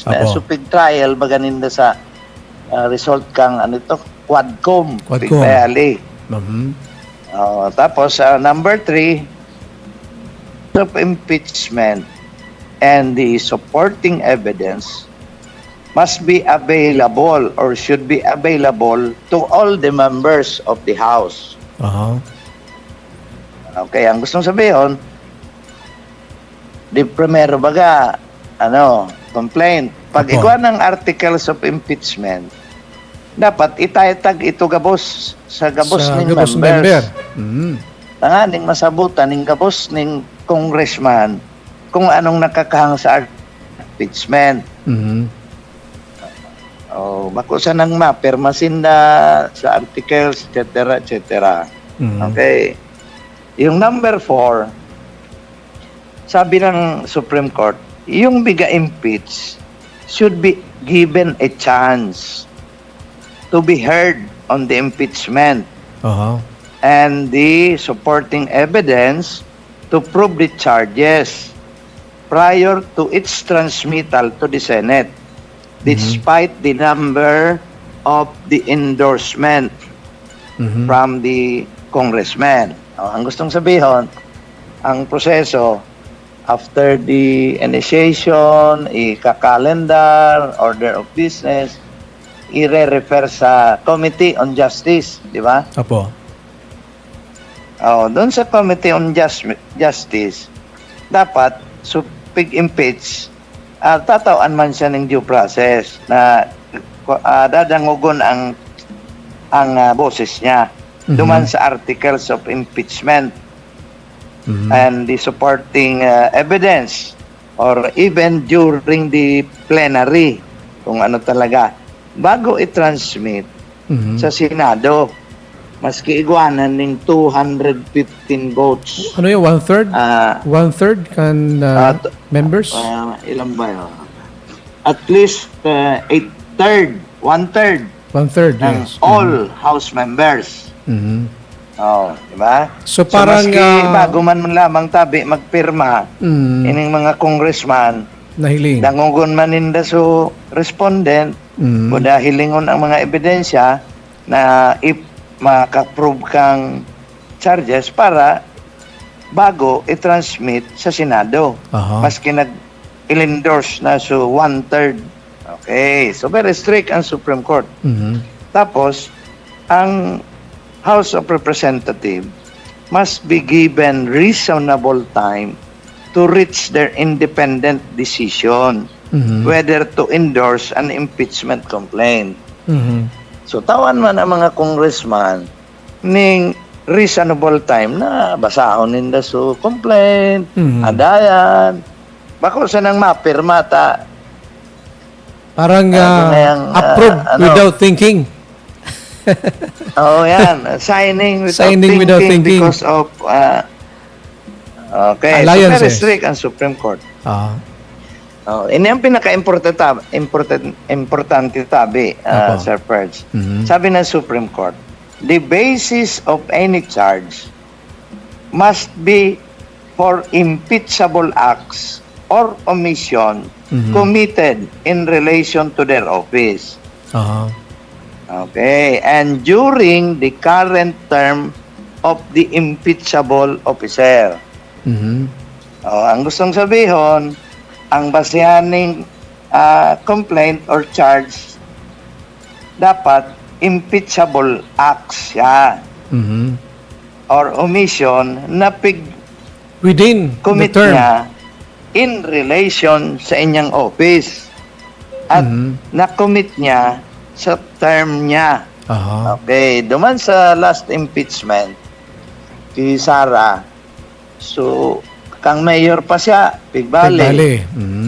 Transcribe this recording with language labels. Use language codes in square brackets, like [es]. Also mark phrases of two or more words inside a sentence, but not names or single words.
[bik] Apo. Supig trial, maganinda sa result kang quadcom. Quadcom. Pigbayali. Mhm. Tapos, [en] number 3, of impeachment and the supporting evidence must be available or should be available to all the members of the House. Aha. [bik] Okay, [tl] ang gustong sabihin, [bik] di primero baga, complaint. Pag Apo. ikuha ng [en] articles of impeachment, [bik] dapat itaytag ito gabos sa gabos Sa ng gabos members. member. Mhm. Tanganing masabutan ng gabos ng congressman kung anong nakakahang sa impeachment. Mhm. Bako sa nang mapirmasin na sa articles, [en] etc., etc. Mhm. Okay. [tl] Yung number 4, sabi ng Supreme Court, yung biga-impeach [en] should be given a chance to be heard on the impeachment Aha. and the supporting evidence to prove the charges prior to its transmittal to the Senate, despite the number of the endorsement Mhm. from the congressman. [tl] Ang gustong sabihin, ang proseso, [en] after the initiation, ika-calendar, order of business, i-refer sa Committee on Justice, [tl] di ba? [bik] Apo. Doon sa Committee on Justice, dapat pig-impeach, tatawan man siya ng [en] due process [bik] na dadangugon ang boses niya. Duman sa [en] articles of impeachment Mhm. and the supporting evidence or even during the plenary [tl] kung ano talaga [en] bago i-transmit Mhm. [bik] sa Senado maski iguanan ng 215 votes. [tl] Ano yung one-third? Ah, [en] One-third can members? [tl] ilan ba yun? [en] At least one-third One-third, [tl] ng [en] yes. all House members. Mhm. [tl] Di ba? So parang [bik] maski bago man lamang tabi magpirma ining mga congressman, nahiling. dangugon man ninda so respondent, Mhm. kuda hilingon ang mga ebidensya na if maka-prove kang charges para bago i-transmit sa Senado. Aha. Maski nag-endorse na so one-third. Okay, so [en] very strict [bik] ang Supreme Court. Mhm. [en] Tapos, ang House of Representatives must be given reasonable time to reach their independent decision Mhm. whether to endorse an impeachment complaint. Mhm. [bik] So, tawan man ang mga congressman ning [en] reasonable time [bik] na basahon ninda so complaint, Mhm. adayan, bako sa nang mapirma ta. [tl] Parang yung, [en] approve without thinking. Yan. Signing Signing without without thinking thinking. because of okay, so Alliances. very strict [tl] ang Supreme Court. Ah. [bik] Ini ang importante tabi, Apo. Sir Perch. Mhm. [tl] Sabi ng [en] Supreme Court, the basis of any charge must be for impeachable acts or omission committed in relation to their office. Aha. Okay, and during the current term of the impeachable officer. Mhm. [tl] Ang gustong sabihin, ang basehan ng [en] complaint or charge [tl] dapat [en] impeachable acts [tl] siya Mhm. [en] or omission na Within the commit term. [bik] niya [en] in relation [bik] sa inyang office at na-commit niya sa term niya. Aha. Okay, duman sa last impeachment kay Sara, so kang mayor pa siya, Pigbali. Bale. Mhm.